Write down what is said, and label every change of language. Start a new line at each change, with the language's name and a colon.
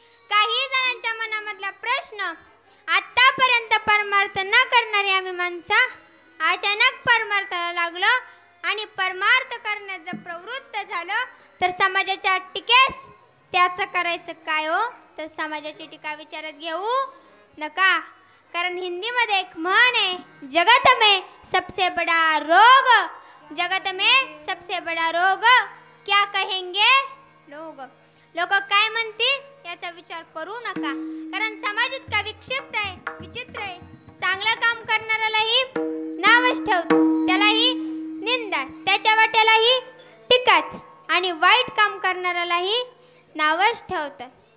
Marathi: काही जणांच्या मनामधला प्रश्न, आतापर्यंत परमार्थ न करणारी आम्ही माणसं अचानक परमार्थाला लागलो आणि परमार्थ करण्यात जर प्रवृत्त झालं तर समाजाच्या टीकेस त्याचं करायचं काय हो? तर समाजाची टीका विचारात घेऊ नका, कारण हिंदीमध्ये एक म्हण आहे,
Hindi: जगत में सबसे बड़ा रोग, जगत में सबसे बड़ा रोग क्या कहेंगे लोग.
Marathi: लोक काय म्हणतील याचा विचार करू नका, कारण समाज इतका विक्षिप्त आहे, विचित्र आहे. चांगलं काम करणाऱ्यालाही नावच ठेवतो, त्यालाही निंदा, त्याच्या वाट्यालाही टीकाच, आणि वाईट काम करणाऱ्यालाही नावच ठेवतात.